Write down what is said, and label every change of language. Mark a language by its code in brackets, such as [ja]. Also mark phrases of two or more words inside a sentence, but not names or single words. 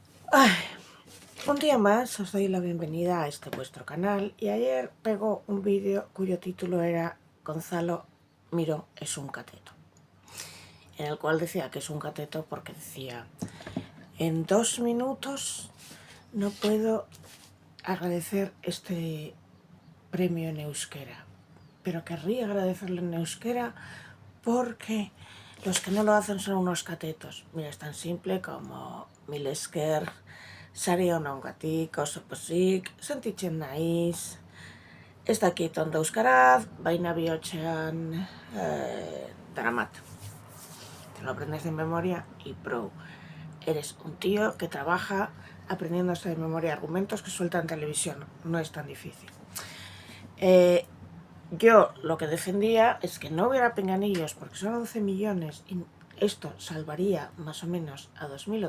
[es] Ay, un día más os doy la bienvenida a este vuestro canal y ayer pegó un vídeo cuyo título era Gonzalo Miró es un cateto, en el cual decía que es un cateto porque decía: en 2 minutos no puedo agradecer este premio en euskera, pero querría agradecerlo en euskera porque los que no lo hacen son unos catetos. Mira, es tan simple como [eu] mil esker, sari onongatik, oso pozik, sentitzen naiz, ez dakit ondo euskaraz, baina bihotzean daramat. [es] Te lo aprendes de memoria y pro. Eres un tío que trabaja aprendiéndose de memoria argumentos que suelta en televisión. No es tan difícil. Yo lo que defendía es que no hubiera pinganillos porque son 11 millones y esto salvaría más o menos a 2.000